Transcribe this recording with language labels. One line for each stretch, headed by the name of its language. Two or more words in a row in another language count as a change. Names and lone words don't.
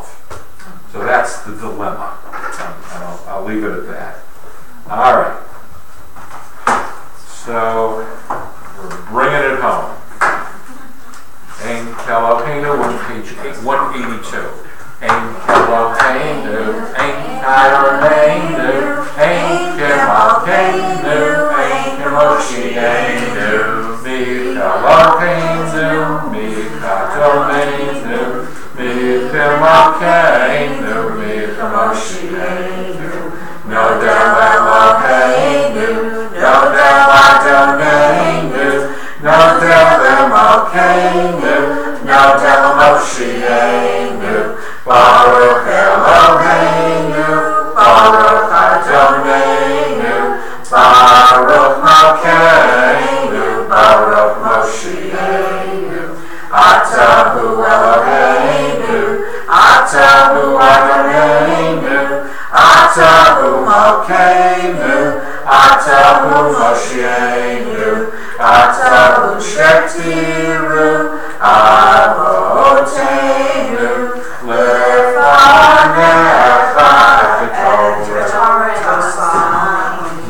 English: So that's the dilemma. And I'll leave it at that. All right. So we're bringing it home. Ein Keloheinu on page 182.
Hebrew: אין כאלהינו, אין כאדונינו, אין כמלכנו, אין כמושיענו, מי כאלהינו, מי כאדונינו, מי כמלכנו, מי כמושיענו, נודה לאלהינו, נודה ל אדונינו, נודה למלכנו, נודה למושיענו, ברוך אלהינו, ברוך אדונינו, ברוך מלכנו, ברוך מושיענו, אתה הוא אלהינו, אתה הוא אדונינו, אתה הוא מלכנו, אתה הוא מושיענו, אתה הוא שהקטירו, אבותינו, לפניך את קטורת.